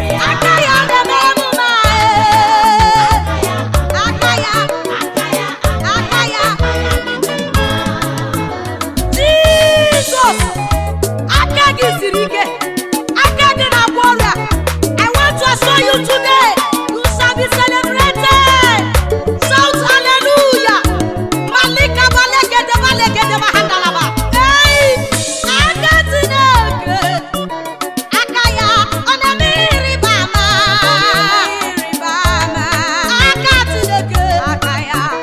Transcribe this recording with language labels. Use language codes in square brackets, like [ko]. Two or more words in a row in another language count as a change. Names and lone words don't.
[ig] Aka ya na-emere m mma, eh. Aka ya. Aka ya. Jizọs, aka gị siri ike. Aka gị na-agwọ ọrịa. [en] I want to assure you today, you shall be celebrated. Shout hallelujah. Malika balekede, balekede, bahandalaba. [ig] Hey, aka Chineke, aka ya, ọ na-eme ihe ịrịba ama. Aka Chineke, aka ya.